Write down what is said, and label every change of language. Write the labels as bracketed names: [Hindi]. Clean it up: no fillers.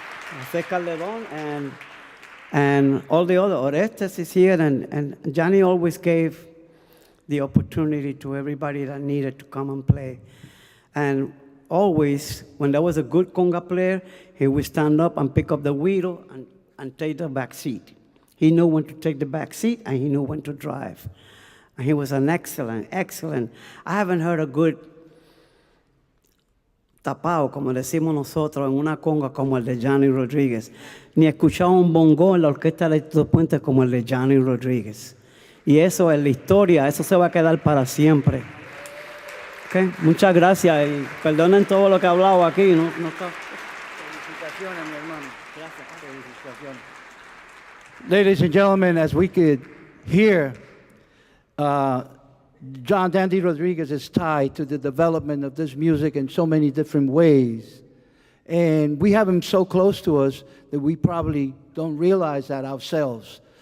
[English] Jose Calderon and all the other, Orestes is here, and Johnny always gave the opportunity to everybody that needed to come and play. And always, when there was a good conga player, he would stand up and pick up the wheel and take the back seat. He knew when to take the back seat, and he knew when to drive. And he was an excellent. I haven't heard a good tapao, [Spanish] como decimos nosotros, en una conga como el de Johnny Rodriguez. Ni he escuchado un bongo en la orquesta de Tito Puente como el de Johnny Rodriguez. Y eso es la historia, eso se va a quedar para siempre. Okay. Muchas gracias y perdonen todo lo que he hablado aquí. No está. Felicitaciones, mi hermano. Gracias, felicitaciones. [English] Ladies and gentlemen, as we could hear, John Dandy Rodriguez is tied to the development of this music in so many different ways. And we have him so close to us that we probably don't realize that ourselves.